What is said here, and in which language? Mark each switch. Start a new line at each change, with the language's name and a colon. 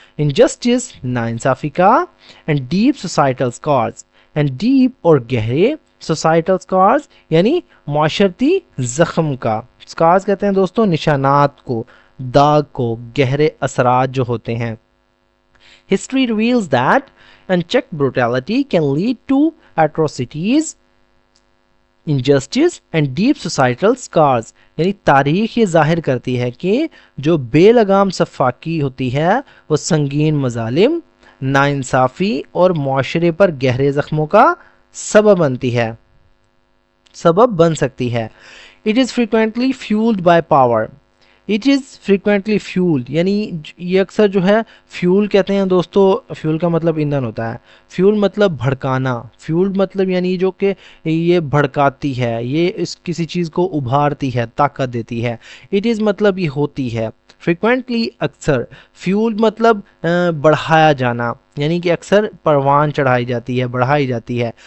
English: injustice
Urdu: ناانصافی کا.
English: and deep societal scars, and deep
Urdu: اور گہرے
English: societal scars
Urdu: یعنی معاشرتی زخم کا. اسکارز کہتے ہیں دوستوں نشانات کو، داغ کو، گہرے اثرات جو ہوتے ہیں.
English: History reveals that unchecked brutality can lead to atrocities, injustice and deep societal scars.
Urdu: یعنی تاریخ یہ ظاہر کرتی ہے کہ جو بے لگام سفاکی ہوتی ہے وہ سنگین مظالم، ناانصافی اور معاشرے پر گہرے زخموں کا سبب بنتی ہے، سبب بن سکتی ہے.
English: It is frequently fueled by power. It is frequently fueled
Urdu: یعنی یہ اکثر جو ہے فیول کہتے ہیں دوستو، فیول کا مطلب ایندھن ہوتا ہے، فیول مطلب بھڑکانا، فیول مطلب یعنی جو کہ یہ بھڑکاتی ہے، یہ اس کسی چیز کو ابھارتی ہے، طاقت دیتی ہے.
English: It is
Urdu: مطلب یہ ہوتی ہے. frequently اکثر. fuel مطلب بڑھایا جانا، یعنی کہ اکثر پروان چڑھائی جاتی ہے، بڑھائی جاتی ہے.